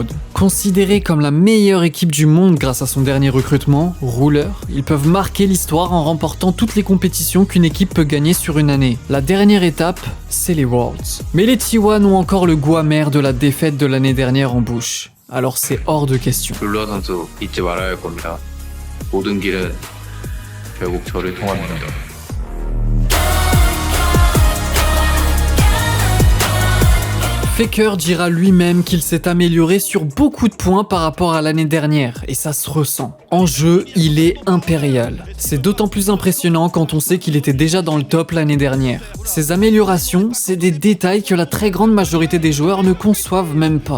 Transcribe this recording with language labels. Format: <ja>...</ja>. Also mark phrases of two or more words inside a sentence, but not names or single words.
<fr>Considérés comme la meilleure équipe du monde grâce à son dernier recrutement, Ruler, ils peuvent marquer l'histoire en remportant toutes les compétitions qu'une équipe peut gagner sur une année. La dernière étape, c'est les Worlds. Mais les T1 ont encore le goût amer de la défaite de l'année dernière en bouche. Alors c'est hors de question.</fr> <ko>룰러 선수 잊지 말아야 할 겁니다. 모든 길은 결국 저를 통합니다.</ko> <fr>Faker dira lui-même qu'il s'est amélioré sur beaucoup de points par rapport à l'année dernière, et ça se ressent. En jeu, il est impérial. C'est d'autant plus impressionnant quand on sait qu'il était déjà dans le top l'année dernière. Ces améliorations, c'est des détails que la très grande majorité des joueurs ne conçoivent même pas.</fr>